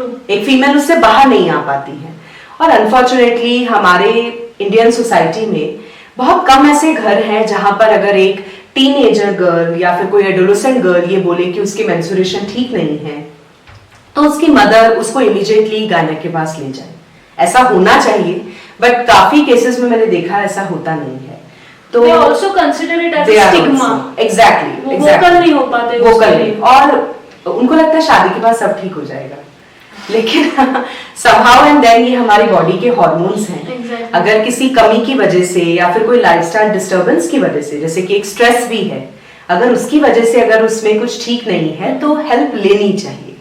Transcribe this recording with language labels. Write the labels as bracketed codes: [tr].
[hi] एक फीमेल उससे बाहर नहीं आ पाती है. और अनफॉर्चुनेटली हमारे इंडियन सोसाइटी में बहुत कम ऐसे घर हैं जहां पर अगर एक टीनेजर गर्ल या फिर कोई एडोलेसेंट गर्ल ये बोले कि उसकी मेंस्ट्रुएशन ठीक नहीं है, तो उसकी मदर उसको इमीडिएटली गायनेक के पास ले जाए. ऐसा होना चाहिए, बट काफी केसेस में मैंने देखा ऐसा होता नहीं है. तो [en] they also consider it as a stigma. Exactly. [hi] Vocal नहीं हो पाते, वोकल नहीं, और उनको लगता है शादी के बाद सब ठीक हो जाएगा. लेकिन [en] somehow and then [hi] ये हमारी बॉडी के हॉर्मोन्स हैं. [en] Exactly. [hi] अगर किसी कमी की वजह से या फिर कोई लाइफस्टाइल डिस्टर्बेंस की वजह से, जैसे कि एक स्ट्रेस भी है, अगर उसकी वजह से अगर उसमें कुछ ठीक नहीं है तो हेल्प लेनी चाहिए.